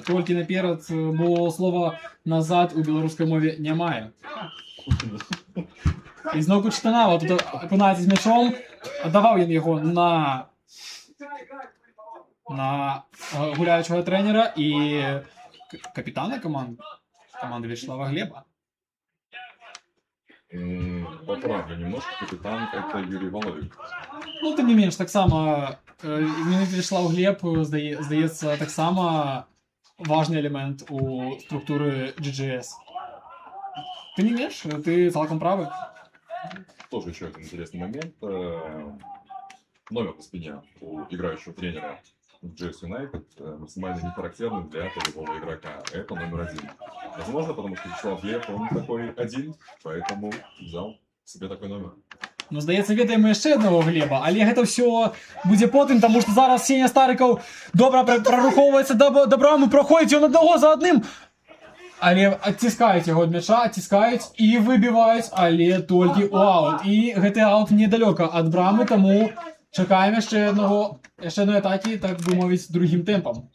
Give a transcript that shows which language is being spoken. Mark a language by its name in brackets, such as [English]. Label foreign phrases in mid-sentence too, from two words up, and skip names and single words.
[Belarusian] Толькі наперад, бо слова «назад» у беларускай мове не мае. І зноўку Чытанава тут апынаецца з мячом, аддаваў ён яго на гуляючага трэнера і капітана команды Вячеслава Глеба. [Russian] Поправлю немножко, капитан это Юрий Володин. [Belarusian] Ну, тым не менш, таксама Вячеслав Глеб, здаецца, таксама важны элемент у структуры GGS. Тым не менш, ты цалкам правы. [Russian] Тоже еще один интересный момент. Номер по спине у играющего тренера GS United максимально не характерный для любого игрока. Это номер 1. Возможно, потому что Вячеслав Глеб, он такой один, поэтому взял себе такой номер. [Belarusian] Ну, здаецца, ведаем мы яшчэ аднаго Глеба, але гэта ўсё будзе потым, таму што зараз Сеня Старыкаў добра прарухоўваецца да брамы, праходзіць ён аднаго за адным. Але адціскаюць яго ад мяча, адціскаюць і выбіваюць, але толькі ў аут. І гэты аут недалёка ад брамы, таму чакаем яшчэ адной атакі, так бы мовіць, другім тэмпам.